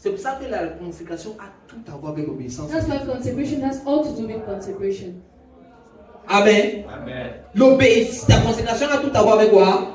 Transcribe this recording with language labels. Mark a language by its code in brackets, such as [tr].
[fr] C'est pour ça que la consécration a tout à voir avec l'obéissance. [en] That's why consecration has all to do with consecration. Amen. Amen. [fr] L'obéissance, la consécration a tout à voir avec quoi?